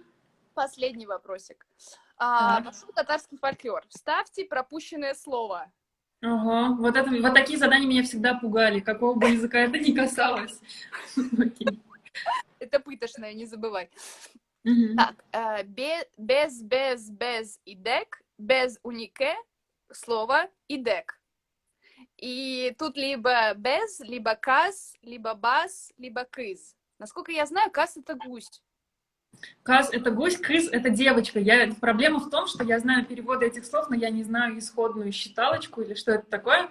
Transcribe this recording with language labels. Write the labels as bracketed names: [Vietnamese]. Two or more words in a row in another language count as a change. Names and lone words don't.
[Russian] Последний вопросик. Так. Пошел татарский фольклор. Вставьте пропущенное слово. Ага, вот такие задания меня всегда пугали, какого бы языка это ни касалось. Окей. Это пытошное, не забывай. Мгм. Так, [Tatar] без идек, без унике, слово идек. [Russian] И тут либо без, либо каз, либо бас, либо кыз. Насколько я знаю, каз — это гусь. Каз — это гусь, крыс — это девочка. Проблема в том, что я знаю переводы этих слов, но я не знаю исходную считалочку или что это такое.